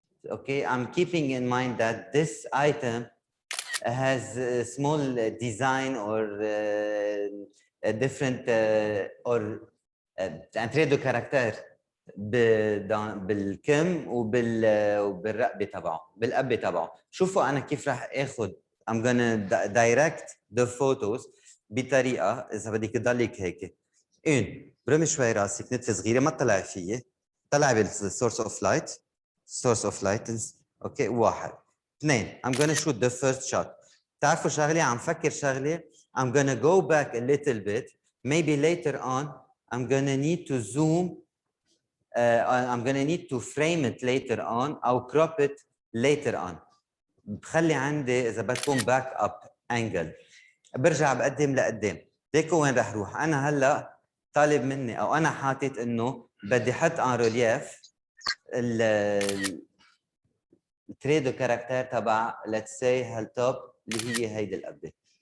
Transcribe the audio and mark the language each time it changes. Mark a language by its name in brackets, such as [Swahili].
[English] Okay, I'm keeping in mind that this item has a small design or a different or [French] un trait de caractère [Arabic] بالكم وبالرقبه تبعه بالقبه تبعه. شوفوا انا كيف راح اخذ [English] I'm gonna direct the photos [Arabic] بطريقه اذا بدك تضلك هيك. برمي شوي راسك نتفه صغيره ما تطلعي فيي. طلعي [English] بالسورس of light. source of light okay 1 2 I'm gonna shoot the first shot. [Arabic] تعرفوا شغله عم فكر شغله [English] I'm gonna go back a little bit. Maybe later on I'm gonna need to zoom. I'm gonna need to frame it later on or crop it later on. [Arabic] بخلي عندي إذا بدكم [English] back up angle. [Arabic] برجع بقدم لقدام. ليكو وين رح روح؟ أنا هلا طالب مني أو أنا حاطط إنه بدي أحط [French] en relief التري دو كاركتير [Arabic] تبع [English] let's say [Arabic] هالتوب اللي هي هيدي القبة.